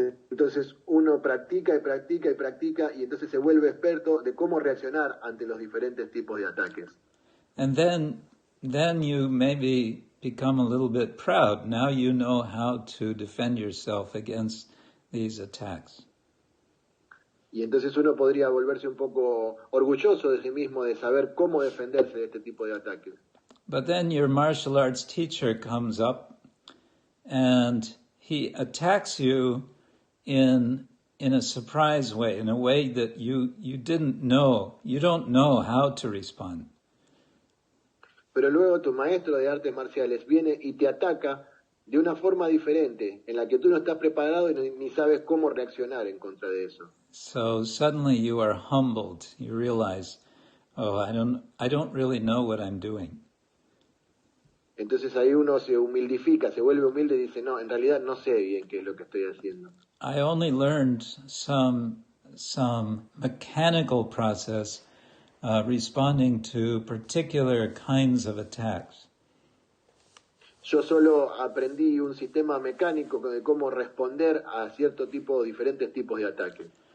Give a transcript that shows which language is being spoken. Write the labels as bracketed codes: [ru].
[es] Entonces uno practica y entonces se vuelve experto de cómo reaccionar ante los diferentes tipos de ataques. [en] And then you maybe become a little bit proud. Now you know how to defend yourself against these attacks. [es] Y entonces uno podría volverse un poco orgulloso de sí mismo de saber cómo defenderse de este tipo de ataques. [en] But then your martial arts teacher comes up and he attacks you in a surprise way, in a way that you didn't know. You don't know how to respond. [es] Pero luego tu maestro de artes marciales viene y te ataca de una forma diferente, en la que tú no estás preparado y ni sabes cómo reaccionar en contra de eso. [en] So suddenly you are humbled. You realize, oh, I don't really know what I'm doing. [es] Entonces ahí uno se humildifica, se vuelve humilde y dice, no, en realidad no sé bien qué es lo que estoy haciendo. [en] I only learned some mechanical process responding to particular kinds of attacks. [es] Yo solo aprendí un sistema mecánico de cómo responder a diferentes tipos de ataques.